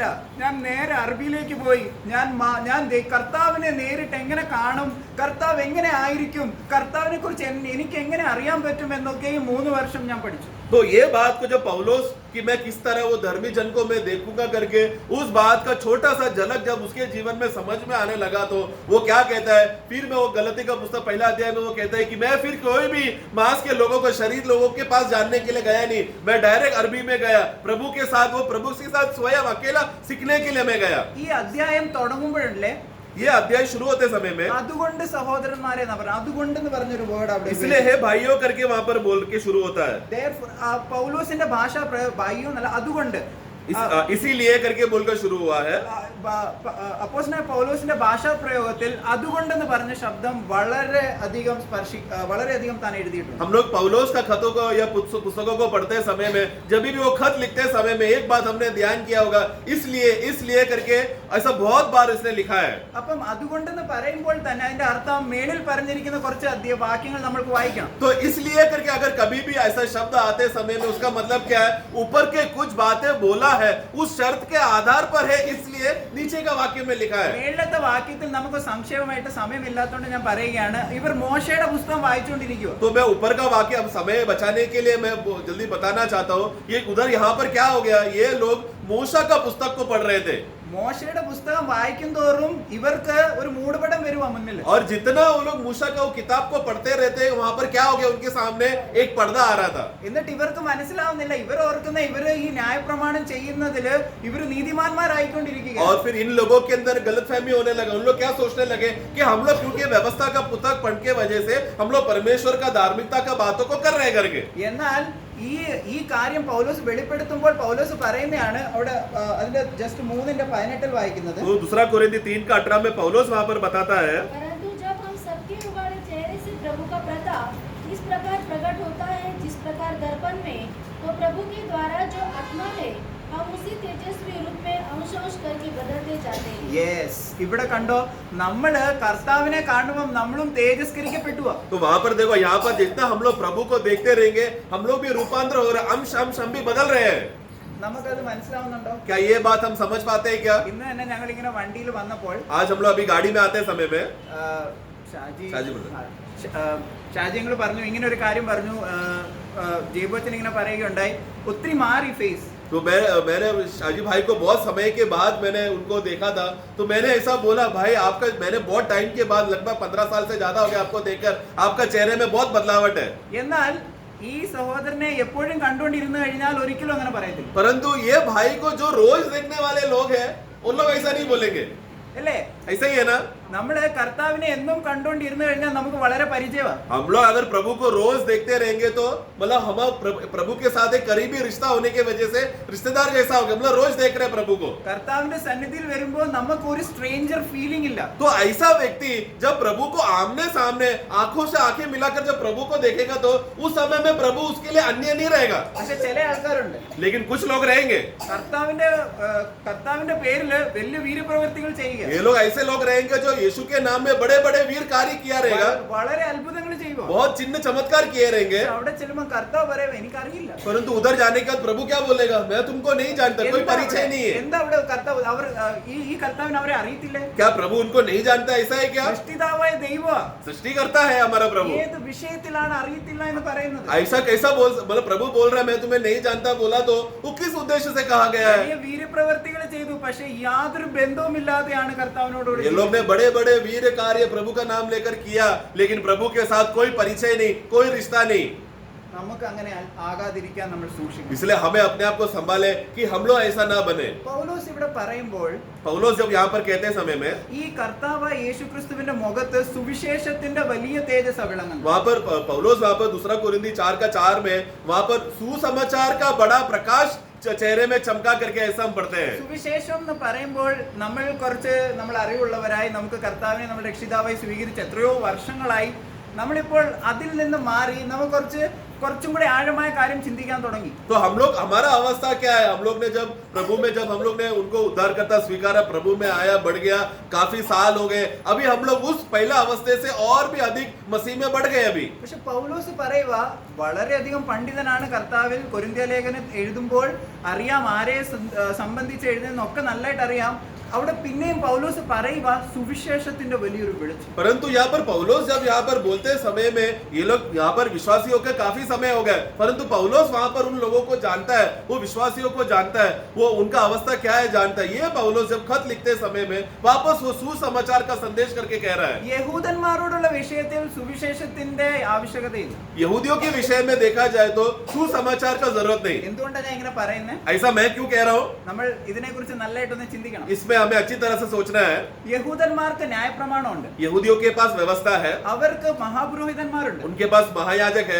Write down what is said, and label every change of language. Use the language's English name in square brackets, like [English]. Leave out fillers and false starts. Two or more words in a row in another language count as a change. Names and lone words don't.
[Malayalam] ഞാൻ നേരെ അറബിയിലേക്ക് പോയി. ഞാൻ കർത്താവിനെ നേരിട്ട് എങ്ങനെ കാണും, കർത്താവ് എങ്ങനെ ആയിരിക്കും, കർത്താവിനെ കുറിച്ച് എനിക്ക് എങ്ങനെ അറിയാൻ പറ്റും എന്നൊക്കെ ഈ 3 വർഷം ഞാൻ പഠിച്ചു. [Hindi] तो ये बात को जब पौलुस कि मैं किस तरह वो धर्मी जन को मैं देखूंगा करके उस बात का छोटा सा झलक जब उसके जीवन में समझ में आने लगा तो वो क्या कहता है फिर मैं वो गलती का पुस्तक 1 अध्याय में वो कहता है कि मैं फिर कोई भी मांस के लोगों को शरीर लोगों के पास जानने के लिए गया नहीं. मैं डायरेक्ट अरबी में गया प्रभु के साथ वो प्रभु के साथ स्वयं अकेला सीखने के लिए मैं गया. [Malayalam] ഈ അധ്യായം തുടങ്ങുമ്പോഴല്ലേ [Hindi] ये अध्याय शुरू होते समय में [Malayalam] അതുകൊണ്ട് സഹോദരന്മാരെ അതുകൊണ്ട് എന്ന് പറഞ്ഞൊരു വേർഡ് അവിടെ [Hindi] इसलिए है भाइयों करके वहां पर बोल के शुरू होता है. [Malayalam] പൗലോസിന്റെ ഭാഷാ ഭായിയോ എന്നല്ല അതുകൊണ്ട് [Hindi] इसीलिए करके बोलकर शुरू हुआ है. [Malayalam] അപ്പോസ്തലനായ പൗലോസിന്റെ ഭാഷാ പ്രയോഗത്തിൽ അതുകൊണ്ടെന്ന് പറഞ്ഞ ശബ്ദം വളരെയധികം താൻ എഴുതിയിട്ടുണ്ട്. [Hindi] हम लोग पौलुस का खतों को या पुस्तकों को पढ़ते समय में जब भी वो खत लिखते समय में एक बात हमने ध्यान किया होगा इसलिए करके ऐसा बहुत बार इसने लिखा है. [Malayalam] അപ്പം അതുകൊണ്ടെന്ന് പറയുമ്പോൾ തന്നെ അതിന്റെ അർത്ഥം മേളിൽ പറഞ്ഞിരിക്കുന്ന കുറച്ച് വാക്യങ്ങൾ നമ്മൾക്ക് വായിക്കണം. [Hindi] तो इसलिए करके अगर कभी भी ऐसा शब्द आते समय में उसका मतलब क्या है ऊपर के कुछ बातें बोला है उस शर्त के आधार पर है इसलिए नीचे का वाक्य में लिखा है. [Malayalam] മേളിലത്തെ വാക്യത്തിൽ നമുക്ക് സംക്ഷേപമായിട്ട് സമയമില്ലാത്തതുകൊണ്ട് ഞാൻ പറയുകയാണ് ഇവർ മോശയുടെ പുസ്തകം വായിച്ചുകൊണ്ടിരിക്കുക. [Hindi] तो मैं ऊपर का वाक्य अब समय बचाने के लिए मैं जल्दी बताना चाहता हूँ ये उधर यहाँ पर क्या हो गया ये लोग मूसा का पुस्तक को पढ़ रहे थे. [Malayalam] മോശയുടെ പുസ്തകം വായിക്കും തോറും ഇവർക്ക് ഒരു മൂടുപടം വരുവാ മുന്നിൽ. [Hindi] और जितना वो लोग मूसा का वो किताब को पढ़ते रहते वहां पर क्या हो गया उनके सामने एक पर्दा आ रहा था. [Malayalam] എന്നിട്ട് ഇവർക്ക് മനസ്സിലാവുന്നില്ല ഇവർ ഓർക്കുന്ന ഇവര് ഈ ന്യായപ്രമാണം ചെയ്യുന്നതില് ഇവര് നീതിമാന്മാരായിക്കൊണ്ടിരിക്കുക. [Hindi] और फिर इन लोगों के अंदर गलतफहमी होने लगा. उन लोग क्या सोचने लगे कि हम लोग क्योंकि व्यवस्था का पुस्तक पढ़ के वजह से हम लोग परमेश्वर का धार्मिकता का बातों को कर रहे करके. [Malayalam] എന്നാൽ ഈ കാര്യം പൗലോസ് വെളിപ്പെടുത്തുമ്പോൾ പൗലോസ് പറയുന്നതാണ് അവിടെ അതിന്റെ ജസ്റ്റ് 3:18 വായിക്കുന്നത്. [Hindi] तो दूसरा कोरिन्थी 3:18 में पौलुस वहां पर बताता है परंतु जब हम सबके उगाड़े चेहरे से प्रभु का प्रताप इस प्रकार प्रकट होता है जिस प्रकार दर्पण में तो प्रभु के द्वारा जो आत्मा है हम उसी तेजस्वी रूप में अंश अंश करके बदलते जाते हैं. [Malayalam] യെസ് ഇവിടെ കണ്ടോ നമ്മള് കർത്താവിനെ കാണുമ്പോൾ നമ്മളും തേജസ്കരിക്കപ്പെട്ടു. [Hindi] तो वहां पर देखो यहाँ पर जितना हम लोग प्रभु को देखते रहेंगे हम लोग भी रूपांतर हो रहे अंश हम भी बदल रहे हैं. [Malayalam] നമുക്കത് മനസ്സിലാവുന്നുണ്ടോ? [Hindi] क्या ये बात हम समझ पाते हैं क्या? [Malayalam] ഇന്ന് തന്നെ ഞങ്ങൾ ഇങ്ങനെ വണ്ടിയിൽ വന്നപ്പോൾ [Hindi] आज हम लोग अभी गाड़ी में आते समय में [Malayalam] ഷാജിങ്ങൾ പറഞ്ഞു ഇങ്ങനെ ഒരു കാര്യം പറഞ്ഞു ജയബോച്ചൻ ഇങ്ങനെ പറയുകയുണ്ടായി ഒത്തിരി മാറി ഫേസ്. [Hindi] तो मैंने शाजी भाई को बहुत समय के बाद मैंने उनको देखा था तो मैंने ऐसा बोला भाई आपका मैंने बहुत टाइम के बाद लगभग 15 साल से ज्यादा हो गया आपको देखकर आपका चेहरे में बहुत बदलावट है. [Malayalam] എന്നാൽ ഈ സഹോദരനെ എപ്പോഴും കണ്ടുകൊണ്ടിരുന്നു കഴിഞ്ഞാൽ ഒരിക്കലും അങ്ങനെ പറയത്തില്ല. [Hindi] परंतु ये भाई को जो रोज देखने वाले लोग हैं उन लोग ऐसा नहीं बोलेंगे. [Malayalam] അല്ലേ? [Hindi] ऐसा ही है ना? [Malayalam] നമ്മള് കർത്താവിനെ എന്നും കണ്ടോണ്ടിരുന്നു കഴിഞ്ഞാൽ നമുക്ക് വളരെ പരിചയമാണ്. [Hindi] हम लोग अगर प्रभु को रोज देखते रहेंगे तो मतलब हम प्रभु के साथ एक करीबी रिश्ता होने की वजह से रिश्तेदार जैसा हो गया, मतलब रोज देख रहे हैं प्रभु को. [Malayalam] കർത്താവിന്റെ സന്നിധിയിൽ വരുമ്പോൾ നമുക്ക് ഒരു [English] stranger feeling [Malayalam] ഇല്ല. [Hindi] तो ऐसा व्यक्ति जब प्रभु को आमने सामने आंखों से आंखें मिलाकर जब प्रभु को देखेगा तो उस समय में प्रभु उसके लिए अन्य नहीं रहेगा. [Malayalam] പക്ഷെ ചില ആൾക്കാരുണ്ട് [Hindi] लेकिन कुछ लोग रहेंगे, [Malayalam] കർത്താവിന്റെ പേരില് വലിയ വീരപ്രവൃത്തികൾ ചെയ്യുക. [Hindi] ये लोग ऐसे लोग रहेंगे जो यीशु के नाम में बड़े बड़े वीर कार्य किया रहेगा, [Malayalam] വളരെ അത്ഭുതങ്ങൾ ചെയ്യുക. [Hindi] बहुत चिन्ह चमत्कार किए रहेंगे. [Malayalam] അവിടെ ചെല്ലുമ്പോൾ കർത്താവ് പറയും എനിക്കറിയില്ല. [Hindi] परंतु उधर जाने के बाद प्रभु क्या बोलेगा? मैं तुमको नहीं जानता, कोई परिचय नहीं है. [Malayalam] എന്താ അവിടെ കർത്താവ് ഈ കർത്താവിനെ അവരെ അറിയത്തില്ലേ? [Hindi] क्या प्रभु उनको नहीं जानता? ऐसा है क्या? [Malayalam] സൃഷ്ടിതാവായ ദൈവം [Hindi] सृष्टि करता है हमारा प्रभु. [Malayalam] ഏത് വിഷയത്തിലാണ് അറിയത്തില്ല എന്ന് പറയുന്നത്? [Hindi] ऐसा कैसा बोल, मतलब प्रभु बोल रहा है मैं तुम्हें नहीं जानता बोला तो वो किस उद्देश्य से कहा गया है? [Malayalam] വലിയ വീരപ്രവൃത്തികൾ ചെയ്തു, പക്ഷെ യാതൊരു ബന്ധവുമില്ലാതെയാണ് കർത്താവിനോട് [Hindi] ये लोग ने बड़े बड़े वीर कार्य प्रभु का नाम लेकर किया, लेकिन प्रभु के साथ कोई परिचय नहीं, कोई रिश्ता नहीं. [Malayalam] നമുക്ക് അങ്ങനെ ആകാതിരിക്കാൻ നമ്മൾ സൂക്ഷിക്കണം. [Hindi] इसलिए हमें अपने आप को संभाले कि हम लोग ऐसा ना बने. [Malayalam] പൗലോസ് ഇവിടെ പറയുമ്പോൾ [Hindi] पौलुस जब यहाँ पर कहते समय में [Malayalam] ഈ കർത്താവായ യേശുക്രിസ്തുവിന്റെ മുഖത്ത് സുവിശേഷത്തിന്റെ വലിയ തേജസ് വിളങ്ങുന്നു. [Hindi] वहाँ पर पौलुस वहाँ पर 2 कोरिन्थी 4:4 में वहाँ पर सुसमाचार का बड़ा प्रकाश चेहरे में चमका करके ऐसा हम पढ़ते हैं. [Malayalam] സുവിശേഷം എന്ന് പറയുമ്പോൾ നമ്മൾ അറിവുള്ളവരായി നമുക്ക് കർത്താവിനെ നമ്മുടെ രക്ഷിതാവായി സ്വീകരിച്ച് എത്രയോ വർഷങ്ങളായി നമ്മളിപ്പോൾ അതിൽ നിന്ന് മാറി നമുക്ക് കുറച്ചും കൂടി ആഴമായ കാര്യം ചിന്തിക്കാൻ തുടങ്ങി. [Hindi] तो हम लोग, हमारा अवस्था क्या है? हम लोग ने जब प्रभु में जब हम लोग ने उनको उद्धारकर्ता स्वीकारा, प्रभु में आया, बढ़ गया, काफी साल हो गए, अभी हम लोग उस पहला अवस्थे से और भी अधिक मसीह में बढ़ गए अभी. [Malayalam] പക്ഷെ പൗലോസ് പറയുക വളരെയധികം പണ്ഡിതനാണ് കർത്താവിൽ. കൊരിന്ത്യ ലേഖനം എഴുതുമ്പോൾ അറിയാം ആരെ സംബന്ധിച്ച് എഴുതുന്നൊക്കെ നന്നായിട്ട് അറിയാം. അവിടെ പിന്നെയും പൗലോസ് പറയുക സുവിശേഷത്തിന്റെ വലിയൊരു വെളിച്ചം. [Hindi] परंतु यहाँ पर पौलुस जब यहाँ पर बोलते समय में ये लोग यहाँ पर विश्वासी होकर काफी समय हो गए, परंतु पौलुस वहाँ पर उन लोगों को जानता है, वो विश्वासियों को जानता है, वो उनका अवस्था क्या है जानता है. ये पौलुस जब खत लिखते समय में वापस वो सुसमाचार का संदेश करके कह रहा है. [Malayalam] യഹൂദന്മാരോടുള്ള വിഷയത്തിൽ സുവിശേഷത്തിന്റെ ആവശ്യകതയില്ല. [Hindi] यहूदियों के विषय में देखा जाए तो सुसमाचार का जरूरत नहीं. [Malayalam] എന്തുകൊണ്ടാണ് ഞാൻ ഇങ്ങനെ പറയുന്നത്? [Hindi] ऐसा मैं क्यों कह रहा हूँ? [Malayalam] നമ്മൾ ഇതിനെക്കുറിച്ച് നല്ലതായിട്ടൊന്ന് ചിന്തിക്കണം. [Hindi] इसमें हमें अच्छी तरह से सोचना है. [Malayalam] യഹൂദന്മാർക്ക് ന്യായപ്രമാണമുണ്ട്, [Hindi] यहूदियों के पास व्यवस्था है, [Malayalam] അവർക്ക് മഹാപുരോഹിതന്മാരുണ്ട്, [Hindi] उनके पास महायाजक है,